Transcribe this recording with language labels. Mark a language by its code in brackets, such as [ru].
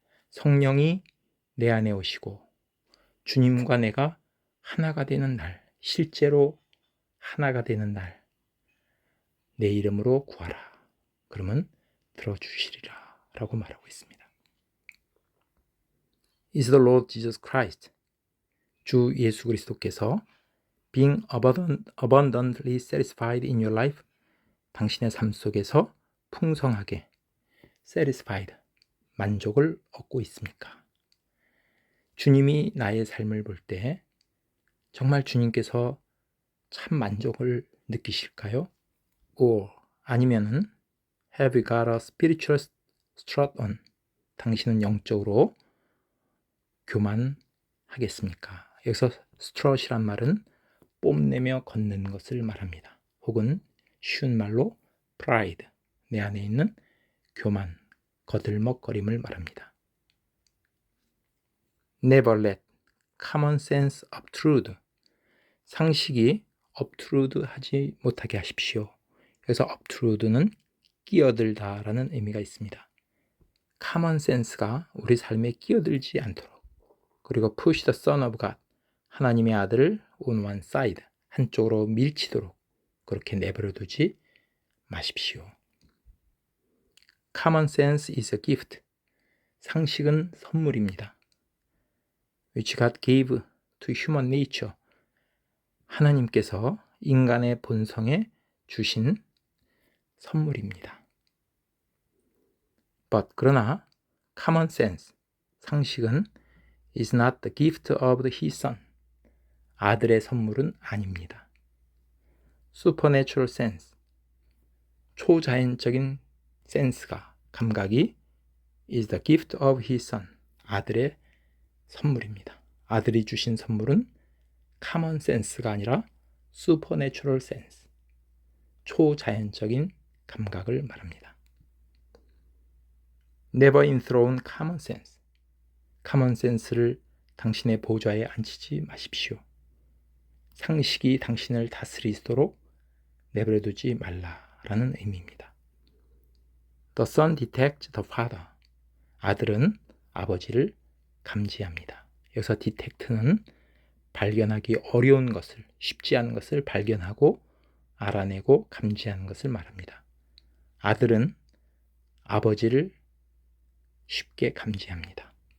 [ko] 성령이 내 안에 오시고 주님과 내가 하나가 되는 날, 실제로 하나가 되는 날, 내 이름으로 구하라. 그러면 들어주시리라 라고 말하고 있습니다. [en] Is the Lord Jesus Christ, [ko] 주 예수 그리스도께서 [en] being abundantly satisfied in your life, [ko] 당신의 삶 속에서 풍성하게 [en] satisfied, [ko] 만족을 얻고 있습니까? 주님이 나의 삶을 볼 때 정말 주님께서 참 만족을 느끼실까요? [en] or [ko] 아니면은 [en] have you got a spiritual strut on, [ko] 당신은 영적으로 교만하겠습니까? 여기서 strut이란 말은 뽐내며 걷는 것을 말합니다. 혹은 쉬운 말로 pride, 내 안에 있는 교만, 거들먹거림을 말합니다. [en] Never let common sense obtrude, [ko] 상식이 [en] obtrude [ko] 하지 못하게 하십시오. 그래서 obtrude는 끼어들다 라는 의미가 있습니다. common sense가 우리 삶에 끼어들지 않도록, 그리고 [en] push the Son of God, [ko] 하나님의 아들을 [en] on one side, [ko] 한쪽으로 밀치도록 그렇게 내버려 두지 마십시오. [en] Common sense is a gift. [ko] 상식은 선물입니다. [en] Which God gave to human nature. [ko] 하나님께서 인간의 본성에 주신 선물입니다. [en] But [ko] 그러나 [en] common sense, [ko] 상식은 [en] is not the gift of his son. [ko] 아들의 선물은 아닙니다. [en] Supernatural sense, [ko] 초자연적인 센스가, 감각이 [en] is the gift of his son. [ko] 아들의 선물입니다. 아들이 주신 선물은 common sense가 아니라 supernatural sense, 초자연적인 감각을 말합니다. [en] Never enthrone common sense. [ko] common sense를 당신의 보좌에 앉히지 마십시오. 상식이 당신을 다스리도록 내버려두지 말라라는 의미입니다. [en] The son detects the father. [ko] 아들은 아버지를 감지합니다. 여기서 detect는 발견하기 어려운 것을, 쉽지 않은 것을 발견하고 알아내고 감지하는 것을 말합니다. 아들은 아버지를 쉽게 감지합니다.